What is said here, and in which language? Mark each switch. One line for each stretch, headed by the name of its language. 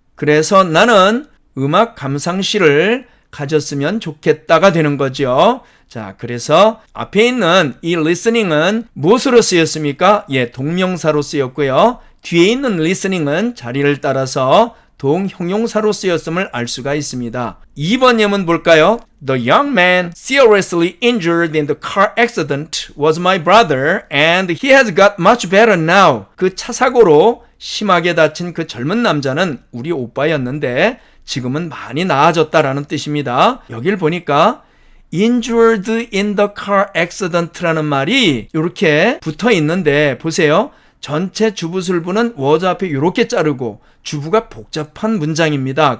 Korean: 그래서 나는 음악 감상실을 가졌으면 좋겠다가 되는 거죠. 자, 그래서 앞에 있는 이 listening은 무엇으로 쓰였습니까? 예, 동명사로 쓰였고요. 뒤에 있는 listening은 자리를 따라서 동형용사로 쓰였음을 알 수가 있습니다. 2번 예문 볼까요?
English: The young man seriously injured in the car accident was my brother and he has got much better now.
Korean: 그 차 사고로 심하게 다친 그 젊은 남자는 우리 오빠였는데 지금은 많이 나아졌다라는 뜻입니다. 여길 보니까
English: injured in the car accident
Korean: 라는 말이 이렇게 붙어 있는데 보세요. 전체 주부술부는 was 앞에 이렇게 자르고 주부가 복잡한 문장입니다.